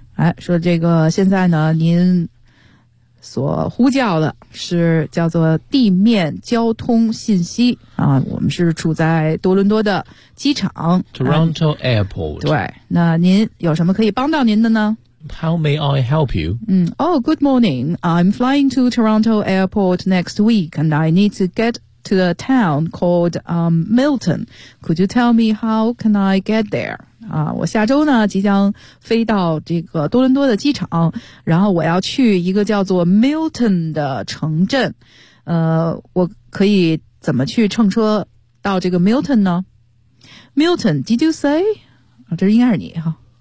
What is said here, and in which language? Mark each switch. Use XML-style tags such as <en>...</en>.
<zh>哎，说这个现在呢，您所呼叫的是叫做地面交通信息啊，我们是处在多伦多的机场</zh> <en>，Toronto Airport。</en> <zh>对，那您有什么可以帮到您的呢</zh> <en>？How may I help you? Oh, good morning. I'm flying to Toronto Airport next week, and I need to get to a town called Milton. Could you tell me how can I get there?</en> <zh>我下周呢即将飞到这个多伦多的机场，然后我要去一个叫做 Milton 的城镇。我可以怎么去乘车到这个 Milton 呢 ？</zh> <en>Milton, did you say?</en> <zh>这应该是你哈。</zh>